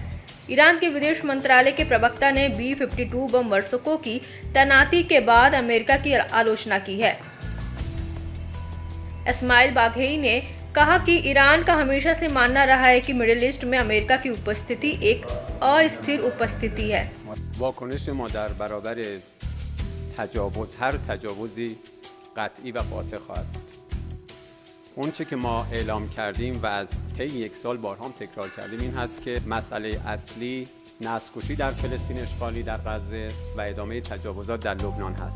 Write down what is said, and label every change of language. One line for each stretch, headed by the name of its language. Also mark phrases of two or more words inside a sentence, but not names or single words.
Hindi: ईरान के विदेश मंत्रालय के प्रवक्ता ने B-52 बम वर्षकों की तैनाती के बाद अमेरिका की आलोचना की है। इस्माइल बाघेई ने कहा कि ईरान का हमेशा से मानना रहा है कि मिडिल ईस्ट में अमेरिका की उपस्थिति एक अस्थिर उपस्थिति है।
Persian: واکنش ما در برابر تجاوز هر تجاوزی قطعی و قاطع خواهد بود. اون چه که ما اعلام کردیم و از طی یک سال بارها هم تکرار کردیم این هست که مسئله اصلی نسل‌کشی در فلسطین اشغالی در غزه و ادامه تجاوزات در لبنان هست.